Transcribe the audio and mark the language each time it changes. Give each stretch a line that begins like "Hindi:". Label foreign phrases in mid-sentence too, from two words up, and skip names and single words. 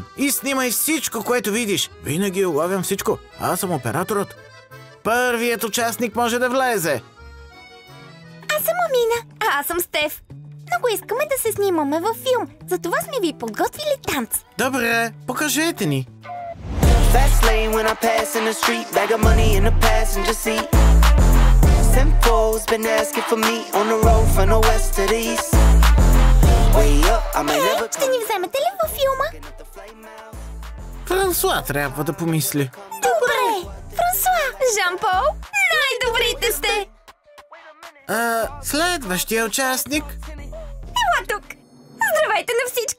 Bulgarian: И снимай всичко, което видиш. Винаги улавям всичко. Аз съм операторът. Първият участник може да влезе. Аз съм Амина, а аз съм Стеф. Много искаме да се снимаме във филм. Затова сме ви подготвили танц. Добре, покажете ни.
English: Fast lane when I pass in the street, bag of money in the passenger seat. Simcoe's been asking for me on the road from the west to the east. Way up, I may never.
Bulgarian: Ще ни вземете ли във филма? Франсуа трябва да помисли. Добре! Франсуа! Жан-Пол! Най-добрите сте! Следващия участник. Ела тук! Здравейте на всички!